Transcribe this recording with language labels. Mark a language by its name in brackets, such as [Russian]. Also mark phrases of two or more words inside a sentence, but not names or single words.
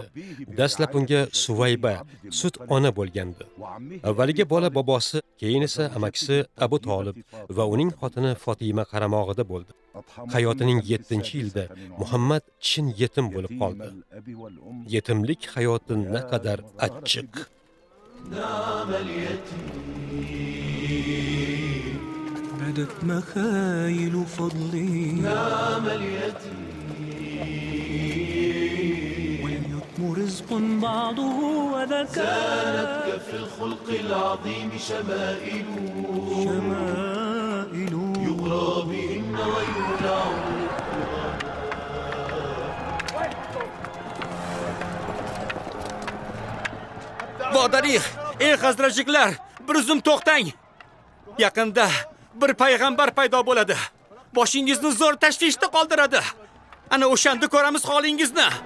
[Uzbek] Dastlab unga Suvayba, sut ona bo'lgandi. Avvaliga bola bobosi, keyin esa amakisi Abu Tolib va uning xotini Fatima qaramog'ida bo'ldi. Hayotining 7-yilida Muhammad chin yetim bo'lib qoldi. Yetimlik hayoti naqadar achchiq. [Arabic] بدت مخايل فضلي نام اليتيم واليتم رزق بعضه وذكاء كانت كفي الخلق العظيم شمائل يغرى بهن ويولع [Uzbek] Vodarix, ey hazrajiklar, bir zum to'xtang. Yaqinda bir payg'ambar paydo bo'ladi. Boshingizni zo'r tashvishda qoldiradi. Ana o'shanda ko'ramiz holingizni.